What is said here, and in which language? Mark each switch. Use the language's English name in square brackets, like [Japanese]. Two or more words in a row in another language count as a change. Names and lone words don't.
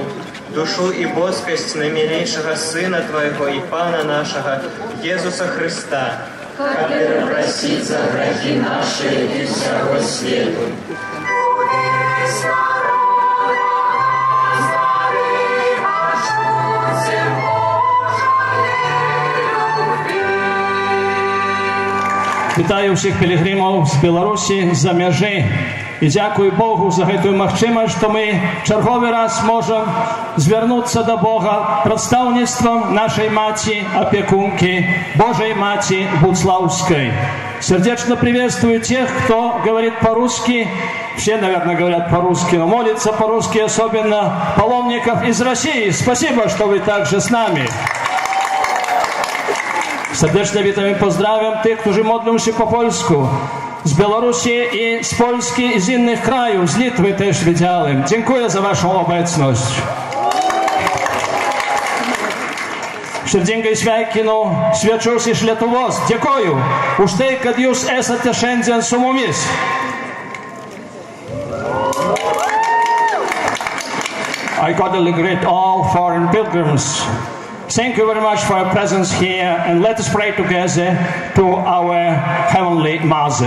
[Russian] душу и боскость наимилейшего Сына Твоего и Пана нашего, Иисуса Христа, который просит за грехи наши и всего свету. [Ukrainian] Вітаю всіх пілігримів з Білорусі, з-за межі. І дякую Богу за [Belarusian] гэтую магчымасць, што мы чарговы раз можам звярнуцца да Бога прадстаўніцтвам нашай маці, опекунки, [Russian] Божьей Мати Буцлаўскай. Сердечно приветствую тех, кто говорит по-русски. Все, наверное, говорят по-русски, но молятся по-русски, особенно паломников из России. Спасибо, что вы также с нами. [Polish] Serdecznie witam i pozdrawiam tych, którzy modlą się po polsku. Z Białorusi i z Polski i z innych krajów, z Litwy też widziałem. Dziękuję za waszą obecność. [Lithuanian] Širdingai sveikinu svečius iš Lietuvos. Dėkoju už tai, kad jūs esate šiandien su mumis. [English] I cordially greet all foreign pilgrims. Thank you very much for your presence here, and let us pray together to our Heavenly Mother.